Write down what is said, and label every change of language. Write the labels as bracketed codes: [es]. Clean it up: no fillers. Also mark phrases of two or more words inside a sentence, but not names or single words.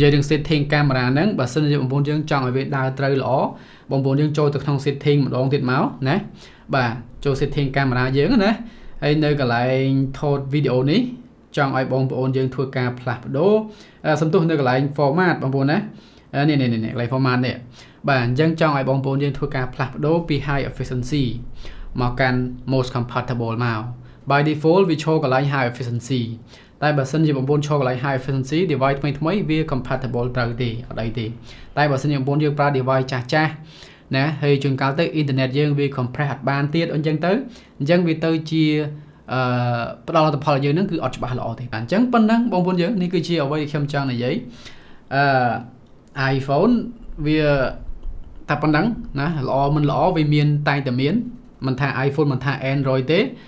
[km] យាយរឿង setting កាមេរ៉ាហ្នឹងបើសិនជាបងប្អូនយើងចង់ឲ្យវាដើរត្រូវល្អបងប្អូនយើងចូលទៅក្នុង setting ម្ដងទៀតមកណាបាទចូល setting កាមេរ៉ាយើងណាហើយនៅកន្លែងថតវីដេអូនេះចង់ឲ្យ បងប្អូនយើងធ្វើការផ្លាស់ប្ដូរសំទោសនៅកន្លែង format បងប្អូនណានេះកន្លែង format នេះបាទអញ្ចឹងចង់ឲ្យបងប្អូនយើងធ្វើការផ្លាស់ប្ដូរពី high efficiency មកកាន់ [en] most compatible [km] មក [en] by default [km] វាឈរកន្លែង [en] high efficiency [km] តែបើសិនជាបងប្អូនឈរកន្លែង [en] high efficiency device [km] ថ្មីវា compatible ត្រូវទេអត់អីទេតែបើសិនជាបងប្អូនយើងប្រើ device ចាស់ណាហើយជួនកាលទៅ internet យើងវា compress អត់បានទៀតអញ្ចឹងវាទៅជាផ្ដល់លទ្ធផលយើងហ្នឹងគឺអត់ច្បាស់ល្អទេអញ្ចឹងប៉ុណ្ណឹងបងប្អូនយើងនេះគឺជាអ្វីដែលខ្ញុំចង់និយាយiPhone វាតែប៉ុណ្ណឹងណាល្អមិនល្អវាមានតែងតែមានមិនថា iPhone មិនថា Android ទេ